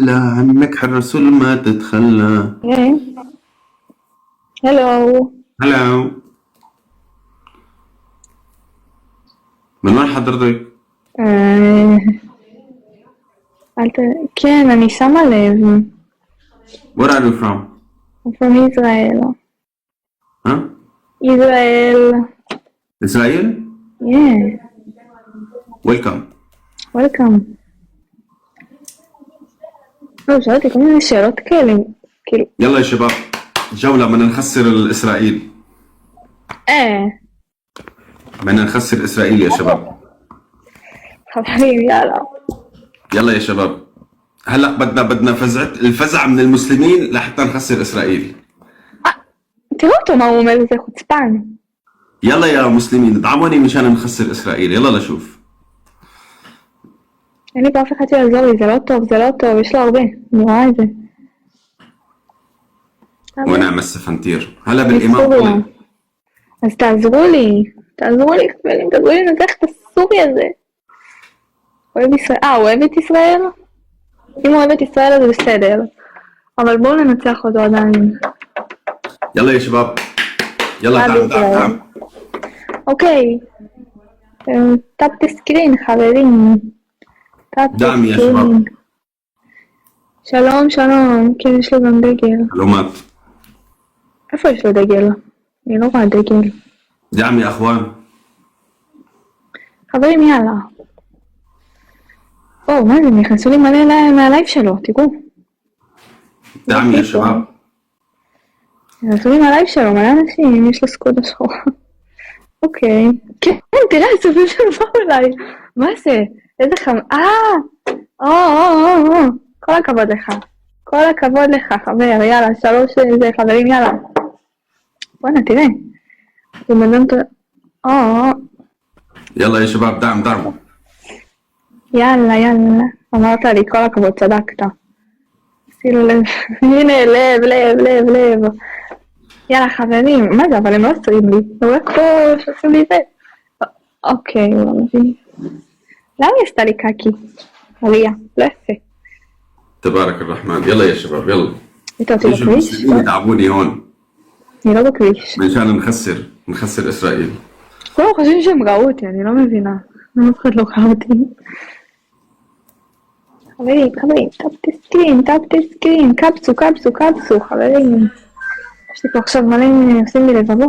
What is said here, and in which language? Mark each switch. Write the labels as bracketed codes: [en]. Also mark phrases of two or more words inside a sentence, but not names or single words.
[ar] تتخلى عنك الرسول ما تتخلى. هلو. هلا، من وين حضرتك؟ [he] כן, אני שמה לב. [en] Where are you from? I'm from Israel. Huh? Israel. Israel? Yeah. Welcome. Welcome. [he] לא, שאלתי כל מיני שאלות כאלה, כאילו. [ar] يلا يا شباب، جولة بدنا نخسر الإسرائيل. بدنا نخسر إسرائيل يا شباب. [he] חברים, יאללה. [ar] يلا يا شباب، هلا بدنا الفزع من المسلمين لحتى نخسر إسرائيل. [he] תראו אותו מה הוא אומר, זה חוצפן. [ar] يلا يا مسلمين ادعموني مشان نخسر إسرائيل. يلا نشوف. [he] אין לי באף אחד שיעזור לי, זה לא טוב, זה לא טוב, יש לו הרבה, אני רואה את זה. [ar] ونعم السفنتير. هلا بالإمام طلع. [he] אז תעזרו לי, חברים, תעזרו לי לנצח את הסורי הזה. אוהב ישראל, אוהב את ישראל? אם הוא אוהב את ישראל אז זה בסדר. אבל בואו ננצח אותו עדיין. [ar] يلا يا شباب، يلا دعم. [he] אוקיי. [en] tap screen, [he] חברים. [ar] دعم يا شباب. [he] שלום, כן, יש לו גם דגל. [ar] معلومات. [he] איפה יש לו דגל? אני לא רואה דגל. [ar] دعم يا أخوان. [he] חברים, יאללה. מה זה, נכנסו לי מלא מהלייב שלו, תראו. [ar] دعم يا شباب. [he] נכנסו לי מהלייב שלו, מלא אנשים, יש לו סקודה שחורה. אוקיי. כן, תראה, סופים שלו באו אליי. מה זה? איזה חם... כל הכבוד לך, חבר, יאללה, 3 זה, חברים, יאללה. בוא'נה, תראה. הוא מדהים את... [ar] يلا يا شباب، دعم. [he] יאללה. אמרת לי, כל הכבוד, צדקת. עשינו לב. הנה, לב. יאללה, חברים. מה זה, אבל הם לא עושים לי. הוא רק פה שעושים לי זה. אוקיי, הוא לא מבין. למה היא עשתה לי קקי? עלייה, לא יפה. [ar] تبارك الرحمن. يلا يا شباب، يلا. انت بكريش؟ دعموني هون. [he] אני לא בכביש. [ar] مشان نخسر إسرائيل. [he] כולם חושבים שהם ראו אותי, אני לא מבינה. אף אחד לא ראה אותי. חברים, [en] tap screen, [he] קפסו, חברים. יש לי פה עכשיו מלא עושים לי לבבות.